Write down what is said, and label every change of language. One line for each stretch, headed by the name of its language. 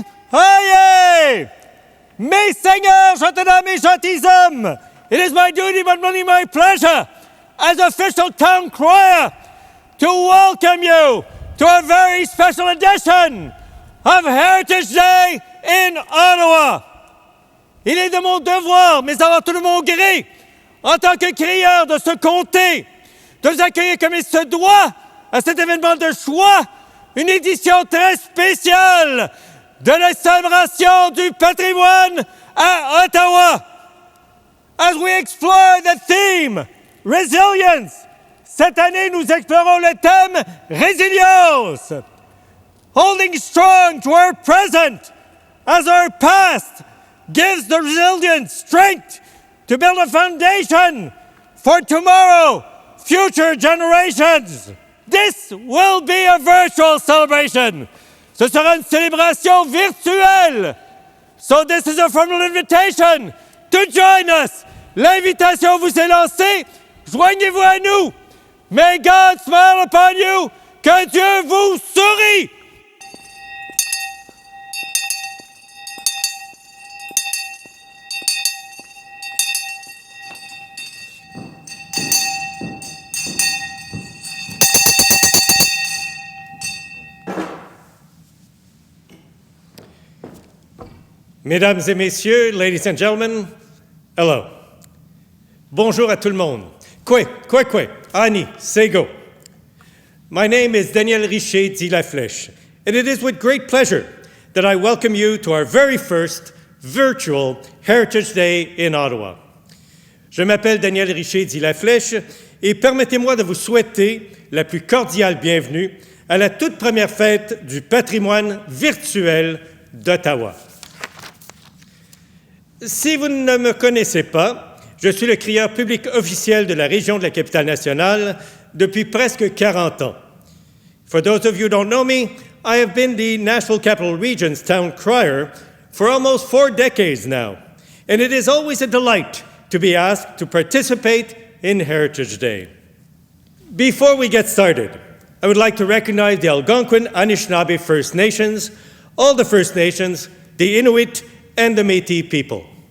English: say,
French: Messieurs, gentilshommes, gentilshommes,
English: it is my duty, but really my pleasure, as official town crier, to welcome you to a very special edition of Heritage Day in Ottawa.
French: Il est de mon devoir, mais avant tout de mon gré, en tant que crieur de ce comté, de vous accueillir comme il se doit à cet événement de choix, une édition très spéciale de la célébration du patrimoine à Ottawa.
English: As we explore the theme, resilience,
French: cette année nous explorons le thème résilience.
English: Holding strong to our present as our past gives the resilient strength to build a foundation for tomorrow, future generations. This will be a virtual celebration.
French: Ce sera une célébration virtuelle.
English: So this is a formal invitation to join us.
French: L'invitation vous est lancée. Joignez-vous à nous.
English: May God smile upon you.
French: Que Dieu vous sourie. Mesdames et messieurs,
English: ladies and gentlemen, hello.
French: Bonjour à tout le monde. Kwe, Ani, Sego.
English: My name is Daniel Richer dit Laflèche, and it is with great pleasure that I welcome you to our very first virtual Heritage Day in Ottawa.
French: Je m'appelle Daniel Richer dit Laflèche et permettez-moi de vous souhaiter la plus cordiale bienvenue à la toute première fête du patrimoine virtuel d'Ottawa. Si vous ne me connaissez pas, je suis le crieur public officiel de la région de la capitale-nationale depuis presque 40 ans.
English: For those of you who don't know me, I have been the National Capital Region's town crier for almost 4 decades now, and it is always a delight to be asked to participate in Heritage Day. Before we get started, I would like to recognize the Algonquin Anishinaabe First Nations, all the First Nations, the Inuit, and the Métis people.